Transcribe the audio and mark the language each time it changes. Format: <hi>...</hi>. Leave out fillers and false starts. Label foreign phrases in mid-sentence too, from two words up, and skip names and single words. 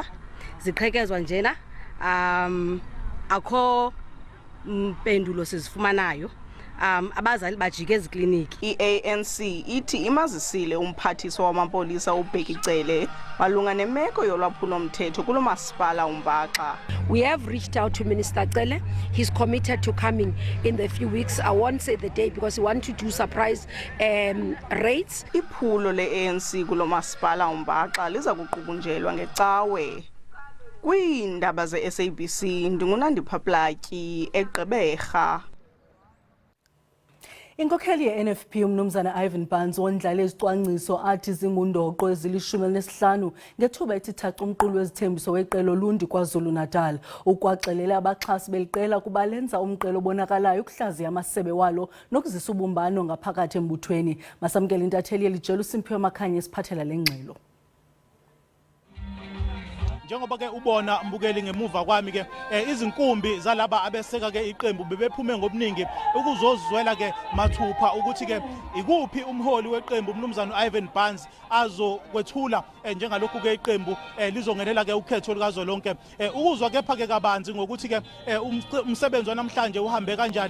<xh>Ziqhekezwa njena akho mpendulo sizifumanayo. Abazali bajike ezikliniki. I-ANC ithi imazisile umphathiswa wamapolisa uBheki Cele malunga nemeko yolwaphulo mthetho kulo masipala uMbaxa.</xh> <en>We have reached out to Minister Cele. He's committed to coming in the few weeks. I won't say the day because we want to do surprise raids.</en> <xh>Iphulo le-ANC kulo masipala uMbaxa liza kuqubunjelwa ngecawe. Kwiindaba ze-SABC ndingunandipha Platyi eGqeberha. Inkokheli ye-NFP umnumzana Ivan Barnes wondlala izicwangciso athi zingundoqo ezili-15 ngethuba ethi thaca umqulu wezithembiso weqela Lundi KwaZulu-Natal. Ukwaxelela abaxhasi beliqela kuba lenza umqelo obonakalayo ukuhlaziya amasebe walo nokuzisa ubumbano ngaphakathi embuthweni.</xh> <zu>Masamkele intatheli yelijelo uSimphiwe Makhanye esiphathela le ngxelo. Njengoba ke ubona mbukeli ngemuva kwami ke izinkumbi zalaba abeseka ke iqembu bebephume ngobuningi ukuzozwela ke mathupha ukuthi ke ikuphi umholi weqembu umnumzana Ivan Barnes azokwethula njengalokhu ke iqembu lizongenela ke ukhetho likazolonke ukuzwa kepha ke kabanzi ngokuthi ke umsebenzi wanamhlanje uhambe kanjani.</zu>